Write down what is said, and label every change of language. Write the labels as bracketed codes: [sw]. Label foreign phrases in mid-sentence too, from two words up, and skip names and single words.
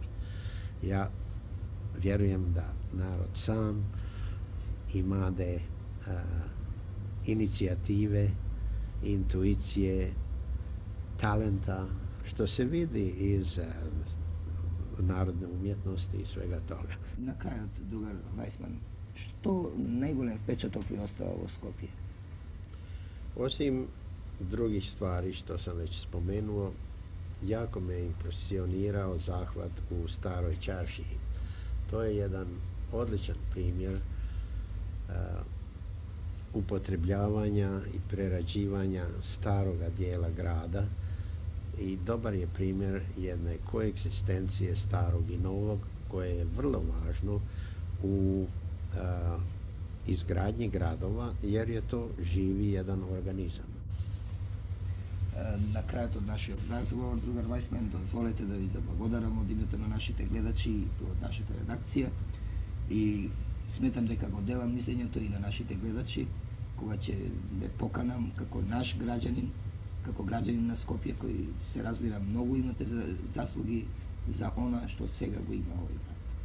[hr] Ja vjerujem da narod sam imade inicijative, intuicije, talenta, što se vidi iz narodne umjetnosti i svega toga. [mk] На крајот, другар Вајсман, што најголем впечаток ви остава во Скопје? [hr] Osim drugih stvari što sam već spomenuo, jako me impresionirao zahvat u Staroj čaršiji. To je jedan odličan primjer upotrebljavanja i prerađivanja staroga dijela grada i dobar je primjer jedne koegzistencije starog i novog koje je vrlo važno u izgradnji gradova jer je to živi jedan organizam. [mk] На крајот од нашиот разговор, другар Вајсман, дозволете да ви заблагодарам од името на нашите гледачи и од нашата редакција и сметам дека го делам мислењето и на нашите гледачи кога ќе ве поканам како наш граѓанин, како граѓанин на Скопје кој се разбира многу имате заслуги за она што сега го има овој град.